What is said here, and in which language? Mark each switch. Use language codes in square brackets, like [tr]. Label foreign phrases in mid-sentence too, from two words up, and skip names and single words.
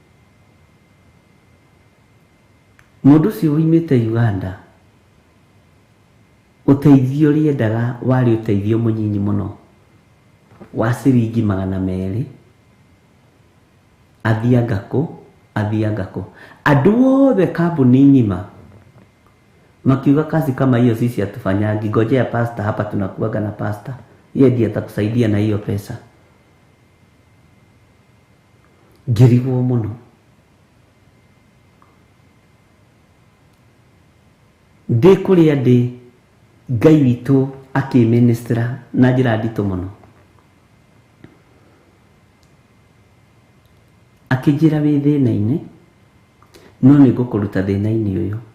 [ki] Mundu ucio woimite Uganda, uteithio riendaga wari uteithio munyinyi muno wa ciringi 200. Athiangako andu othe kambuni ng'ima makiuga [sw] kazi kama hiyo sisi hatufanyangi, ngojea pastor hapa, tunakuaga na pastor, yeye ndiye atakusaidia na hiyo pesa. [ki] Ngirigwo muno. Ndikuria ndi Ngai witu akiministra na njira ndito muno, akijira wi thina-ini, no nigukuruta thina-ini uyu,